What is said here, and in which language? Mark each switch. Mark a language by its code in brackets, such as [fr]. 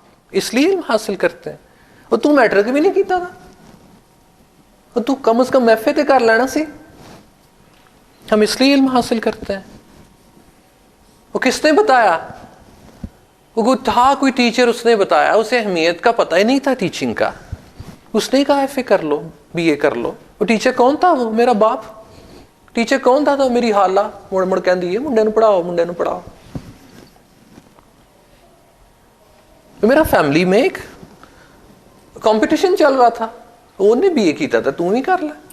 [ur] اس لیے علم حاصل کرتے ہیں. [pa] اور تو میٹرک بھی نہیں کیتا تھا، اور تو کم از کم ایف اے تے کر لینا سی. [ur] ہم اس لیے علم حاصل کرتے ہیں. وہ کس نے بتایا؟ وہ تھا کوئی ٹیچر، اس نے بتایا. اسے اہمیت کا پتہ ہی نہیں تھا ٹیچنگ کا. اس نے کہا ایف اے کر لو، بی اے کر لو. وہ ٹیچر کون تھا؟ وہ میرا باپ. ٹیچر کون تھا؟ [pa] تو میری حالہ مڑ مڑ کہندی ہے منڈے نو پڑھاؤ، منڈے نو پڑھاؤ. [ur] میرا فیملی میں ایک کمپٹیشن چل رہا تھا. [pa] وہ نے بی اے کیتا تھا، تم ہی کر لے.